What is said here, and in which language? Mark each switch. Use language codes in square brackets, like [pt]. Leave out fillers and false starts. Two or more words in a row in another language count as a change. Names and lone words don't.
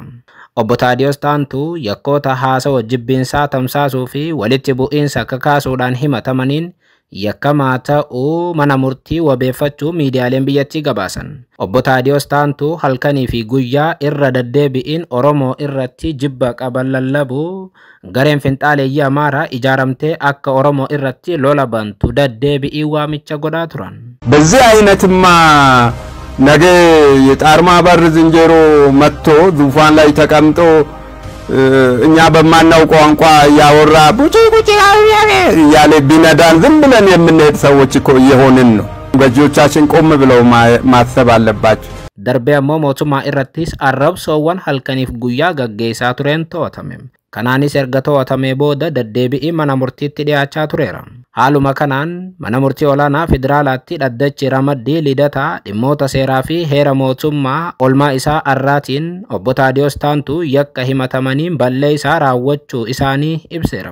[om] Obbo Taadiyoos Taantuu yakkoota haasawa jibbinsaa tamsaasuu fi walitti bu'iinsa kakaasuudhaan himatamaniin yakkamaa ta'uu mana murtii wabeeffachuu miidiyaaleen biyyattii gabaasan. Obbo Taadiyoos Taantuu halkanii fi guyyaa irra deddeebi'iin Oromoo irratti jibba qaban lallabuu gareen finxaaleeyyii Amaaraa ijaaramtee akka Oromoo irratti lola bantu deddeebi'ii waamicha godhaa turan. [am] በዚህ አይነትማ ነገ የጣርማ በር ዝንጀሮ መጥቶ ዙፋን ላይ ተቀምጦ እኛ በማናውቀው ቋንቋ ያወራ ቡጪ ቡጪ ያለ ቢነዳን ዝም ብለን የምንሄድ ሰዎች እኮ እየሆንን ነው። ገዢዎቻችን ቆም ብለው ማሰብ አለባቸው። [om] Darbe mootummaa irrattis arrabsoowwan halkaniif guyyaa gaggeessaa tureen to'atame. Kanaanis erga to'atamee booda deddeebi'ii mana murtiitti dhiyaachaa tureera. Haaluma kanaan mana murtii olaanaa federaalaatti dhaddachi ramaddii lidataa dhimmoota seeraa fi heera mootummaa olmaa isaa arraatiin obbo Taadiyoos Taantuu yakka himatamaniin balleessaa raawwachuu isaanii ibseera.